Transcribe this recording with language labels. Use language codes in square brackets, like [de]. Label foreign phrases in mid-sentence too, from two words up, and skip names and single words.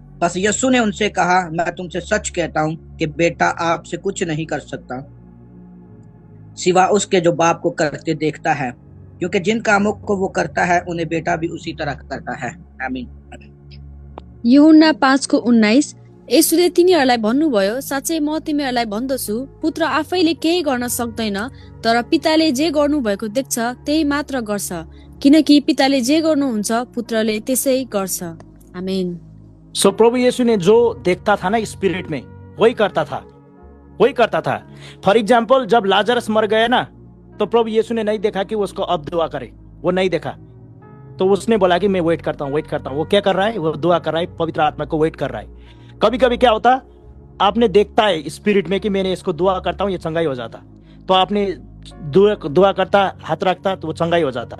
[hi] बस यीशु ने उनसे कहा, मैं तुमसे सच कहता हूँ कि बेटा आपसे कुछ नहीं कर सकता सिवा उसके जो बाप को करते देखता है, क्योंकि जिन कामों को वो करता है उन्हें बेटा भी उसी तरह करता है। आमीन। यूहन्ना 5:19। [ne] येशूले तिनीहरूलाई भन्नुभयो, साँच्चै म तिमीहरूलाई भन्दछु, पुत्र आफैले केही गर्न सक्दैन, तर पिताले जे गर्नु भएको देख्छ त्यही मात्र गर्छ, किनकि पिताले जे गर्नुहुन्छ पुत्रले त्यसै गर्छ। आमेन। [hi] सो प्रभु यीशु ने जो देखता था ना स्पिरिट में, वही करता था, वही करता था। [en] for example, [hi] जब लाजरस मर गया ना, तो प्रभु यीशु ने नहीं देखा कि उसको अब दुआ करे, वो नहीं देखा, तो उसने बोला कि मैं वेट करता हूँ, वेट करता हूँ। वो क्या कर रहा है, वो दुआ कर रहा है, पवित्र आत्मा को वेट कर रहा है। कभी कभी क्या होता, आपने देखता है स्पिरिट में कि मैंने इसको दुआ करता हूँ ये चंगाई हो जाता, तो आपने दुआ करता, हाथ रखता, तो वो चंगाई हो जाता।